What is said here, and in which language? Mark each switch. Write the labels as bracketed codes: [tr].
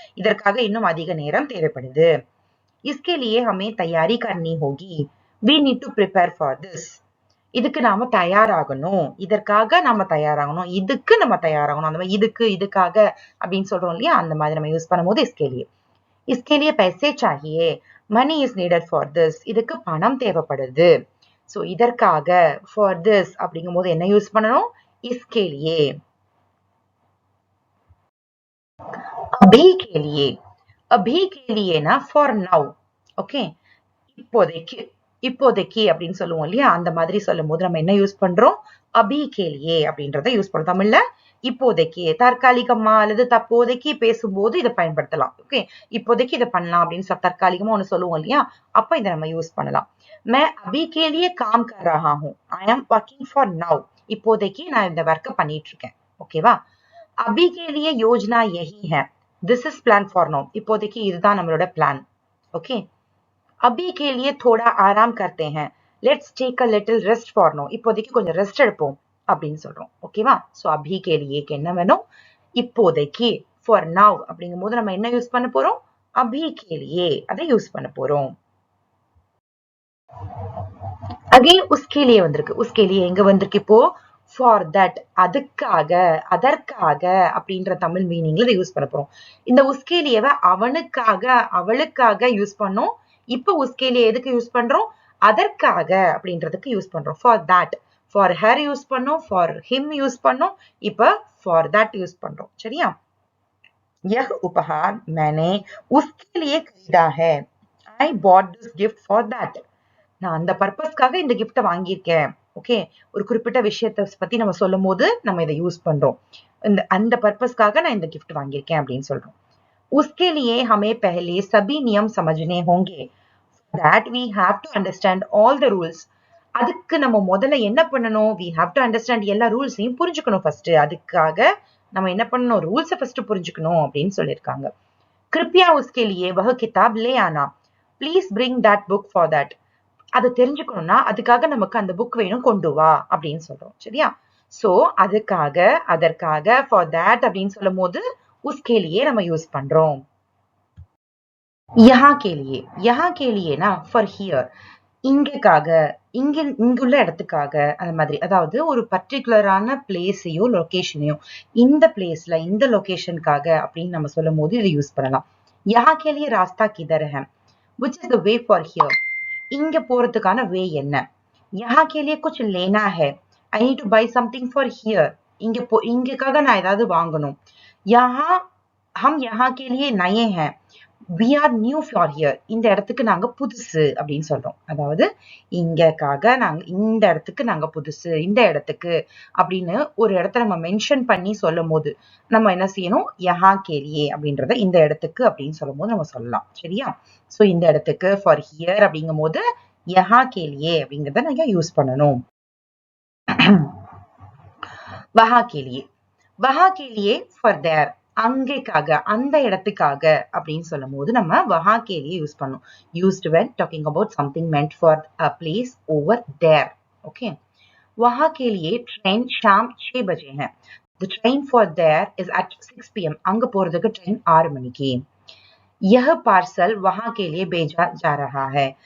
[ta] இதற்காக இன்னும் அதிக நேரம் தேவைப்படுது. [hi] इसके लिए हमें तैयारी करनी होगी. [en] We need to prepare for this. [ta] இதுக்கு நாம தயாராகணும். இதற்காக நாம தயாராகணும். இதுக்கு நம்ம தயாராகணும். அந்த மாதிரி இதுக்காக அப்படின்னு சொல்றோம் இல்லையா? அந்த மாதிரி நம்ம யூஸ் பண்ணும்போது [hi] इसके लिए. इसके लिए पैसे चाहिए. [en] Money is needed for this. [ta] இதுக்கு பணம் தேவைப்படுது. சோ இதற்காக [en] for this [ta] அப்படிங்கும்போது என்ன யூஸ் பண்ணணும்? [hi] इसके लिए. अभी के लिए. अभी के लिए ना [en] for now. [ta] ஓகே. இப்போதைக்கு அப்படின்னு சொல்லுவோம் இல்லையா? அந்த மாதிரி சொல்லும் போது நம்ம என்ன யூஸ் பண்றோம்? அபி கேலியே அப்படின்றத யூஸ் பண்றோம். தமிழ்ல இப்போதைக்கு, தற்காலிகமா அல்லது தற்போதைக்கு பேசும்போது இதை பயன்படுத்தலாம். ஓகே. இப்போதைக்கு இதை பண்ணலாம் அப்படின்னு தற்காலிகமா ஒண்ணு சொல்லுவோம் இல்லையா? அப்ப இதை நம்ம யூஸ் பண்ணலாம். [hi] मैं अभी के लिए काम कर रहा हूँ. [en] I am working for now. [ta] இப்போதைக்கு நான் இந்த ஒர்க்கை பண்ணிட்டு இருக்கேன். ஓகேவா? [hi] अभी के लिए योजना यही है. [en] This is plan for now. [ta] இப்போதைக்கு இதுதான் நம்மளோட பிளான். ஓகே. [hi] अभी के लिए थोड़ा आराम करते हैं. [en] Let's take a little rest for now. [ta] இப்போதைக்கு கொஞ்சம் ரெஸ்ட் எடுப்போம் அப்படின்னு சொல்றோம். ஓகேவா? சோ [hi] अभी के लिए [ta] என்ன வேணும்? இப்போதைக்கு [en] for now [ta] அப்படிங்கும்போது நம்ம என்ன யூஸ் பண்ண போறோம்? [hi] अभी के लिए [ta] அதை யூஸ் பண்ண போறோம். அகைன் [hi] उसके लिए [ta] வந்திருக்கு. [hi] उसके लिए [ta] எங்க வந்திருக்கு இப்போ? [en] for that [ta] அதுக்காக, அதற்காக அப்படின்ற தமிழ் மீனிங்ல இதை யூஸ் பண்ண போறோம். இந்த [hi] उसके लिए [ta] அவனுக்காக, அவளுக்காக யூஸ் பண்ணோம். இப்போ [hi] उसके लिए [ta] எதுக்கு யூஸ் பண்றோம்? அதற்காக அப்படின்றதுக்கு யூஸ் பண்றோம். [en] for that, for her [ta] use பண்ணோம், [en] for him [ta] யூஸ் பண்ணோம், இப்போ [en] for that [ta] யூஸ் பண்றோம். சரியா? [hi] यह उपहार मैंने उसके लिए खरीदा है. [en] I bought this gift for that. [ta] நான் அந்த பர்பஸ்க்காக இந்த கிஃப்ட்டை வாங்கியிருக்கேன். ஓகே. ஒரு குறிப்பிட்ட விஷயத்தை பத்தி நம்ம சொல்லும் போது நம்ம இதை யூஸ் பண்றோம். அந்த பர்பஸ்க்காக நான் இந்த கிஃப்ட் வாங்கியிருக்கேன் அப்படின்னு சொல்றோம். [hi] उसके लिए हमें पहले सभी नियम समझने होंगे. [en] That we have to understand all the rules. [ta] அதுக்கு நம்ம முதல்ல என்ன பண்ணணும்? [en] We have to understand [ta] எல்லா ரூல்ஸையும் புரிஞ்சுக்கணும் ஃபர்ஸ்ட். அதுக்காக நம்ம என்ன பண்ணணும்? ரூல்ஸை ஃபர்ஸ்ட் புரிஞ்சுக்கணும் அப்படின்னு சொல்லியிருக்காங்க. [hi] कृपया उसके लिए वह किताब ले आना. [en] Please bring that book for that. [ta] அதை தெரிஞ்சுக்கணும்னா அதுக்காக நமக்கு அந்த புக் வேணும், கொண்டு வா அப்படின்னு சொல்றோம். சரியா? சோ அதுக்காக, அதற்காக [en] for that [ta] அப்படின்னு சொல்லும் போது [hi] उसके लिए [ta] நம்ம யூஸ் பண்றோம். [hi] यहाँ के लिए ना [en] for here. [ta] இங்கக்காக, இங்குள்ள இடத்துக்காக அந்த மாதிரி. அதாவது ஒரு பர்டிகுலரான பிளேஸையோ லொகேஷனையோ இந்த பிளேஸ்ல இந்த லொகேஷனுக்காக அப்படின்னு நம்ம சொல்லும் போது இதை யூஸ் பண்ணலாம். [hi] यहाँ के लिए रास्ता किधर है? [en] Which is the way for here? [ta] இங்க போறதுக்கான வே என்ன? [hi] यहाँ के लिए कुछ लेना है. [en] I need to buy something for here. [ta] இங்கக்காக நான் ஏதாவது வாங்கணும். [hi] यहाँ हम यहाँ के लिए नए हैं. [en] we are new for here. [ta] இந்த இடத்துக்கு நாங்க புதுசு அப்படின்னு சொல்றோம். அதாவது இங்கக்காக நாங்க இந்த இடத்துக்கு நாங்க புதுசு, இந்த இடத்துக்கு அப்படின்னு ஒரு இடத்த நம்ம மென்ஷன் பண்ணி சொல்லும் போது நம்ம என்ன செய்யணும்? யஹா கேலியே அப்படின்றத இந்த இடத்துக்கு அப்படின்னு சொல்லும் போது நம்ம சொல்லலாம். சரியா? சோ இந்த இடத்துக்கு ஃபார் ஹியர் அப்படிங்கும் போது யஹா கேலியே அப்படிங்கிறத நாங்க யூஸ் பண்ணணும். வஹா கேலியே, வஹா கேலியே ஃபார் தேர், அங்கேக்காக அந்த இடத்துக்காக அப்படின்னு சொல்லும் போது நம்ம வஹா கேலியே யூஸ் பண்ணணும். [en] Used when talking about something meant for a place over there. Okay. [hi] वहां के लिए ट्रेन शाम 6 बजे है. [en] The train for there is at 6 p.m. [ta] அங்க போறதுக்கு ட்ரெயின் 6 மணிக்கு. [hi] यह पार्सल वहां के लिए भेजा जा रहा है.